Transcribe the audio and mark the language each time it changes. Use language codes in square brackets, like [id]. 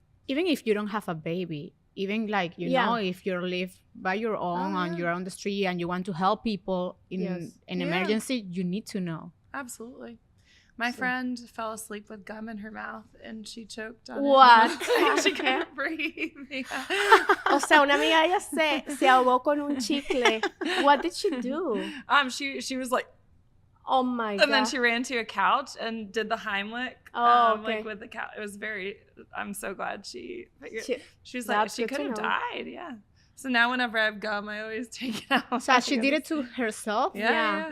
[en] Even if you don't have a baby, even like, you know, if you live by your own and you're on the street and you want to help people in an emergency, you need to know. Absolutely. My friend fell asleep with gum in her mouth and she choked on What? it. She couldn't breathe. Yeah. [es] O sea, una amiga ella se ahogó con un chicle. [en] What did she do? She was like, oh my God. And then she ran to a couch and did the Heimlich. Like with the couch. It was I'm so glad she was like, she could have died. Yeah. So now whenever I have gum, I always take it out. So she did it to herself? Yeah.